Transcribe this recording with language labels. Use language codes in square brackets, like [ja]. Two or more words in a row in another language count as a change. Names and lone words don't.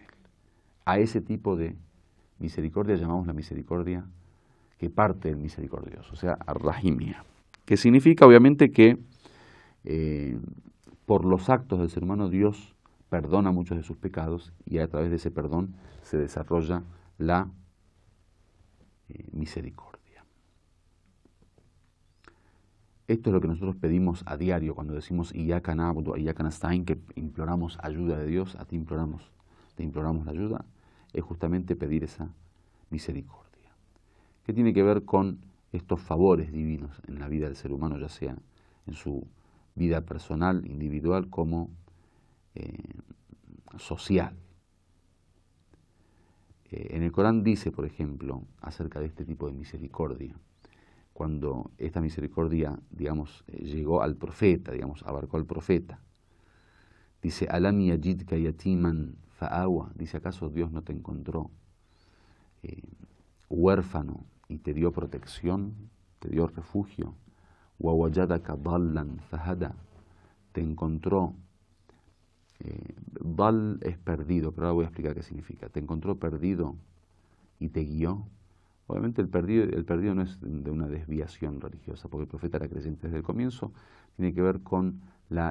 [es] A ese tipo de misericordia llamamos la misericordia que parte del misericordioso, o sea, ar-Rahimia, que significa obviamente que por los actos del ser humano Dios perdona muchos de sus pecados y a través de ese perdón se desarrolla la misericordia. Esto es lo que nosotros pedimos a diario cuando decimos [ar] إياك نعبد وإياك نستعين, [es] que imploramos ayuda de Dios, te imploramos la ayuda, es justamente pedir esa misericordia. ¿Qué tiene que ver con estos favores divinos en la vida del ser humano, ya sea en su vida personal, individual, como social? En el Corán dice, por ejemplo, acerca de este tipo de misericordia, cuando esta misericordia, digamos, llegó al profeta, digamos, abarcó al profeta, dice, [ar] ألم يجدك يتيما فآوى, [es] dice, ¿acaso Dios no te encontró huérfano y te dio protección, te dio refugio? [ar] ووجدك ضالا فهدى, [es] te encontró, dal es perdido, pero ahora voy a explicar qué significa, te encontró perdido y te guió. Obviamente el perdido no es de una desviación religiosa, porque el profeta era creyente desde el comienzo, tiene que ver con la